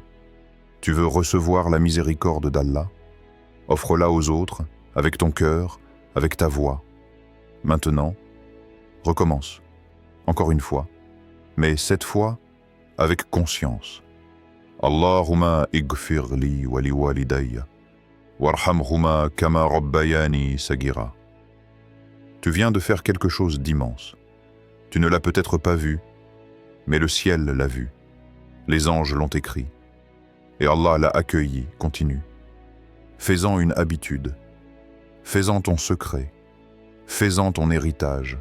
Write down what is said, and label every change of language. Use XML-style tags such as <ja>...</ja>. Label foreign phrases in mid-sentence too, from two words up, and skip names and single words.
<fr>Tu veux recevoir la miséricorde d'Allah? Offre-la aux autres, avec ton cœur, avec ta voix. Maintenant, recommence, encore une fois, mais cette fois, avec conscience.</fr> <ar>اللهم اغفر لي ولوالدي وارحمهما كما ربياني صغيرا.</ar> <fr>Tu viens de faire quelque chose d'immense. Tu ne l'as peut-être pas vu, mais le ciel l'a vu. Les anges l'ont écrit. Et Allah l'a accueilli, continue. Fais-en une habitude. Fais-en ton secret. Fais-en ton héritage.</fr>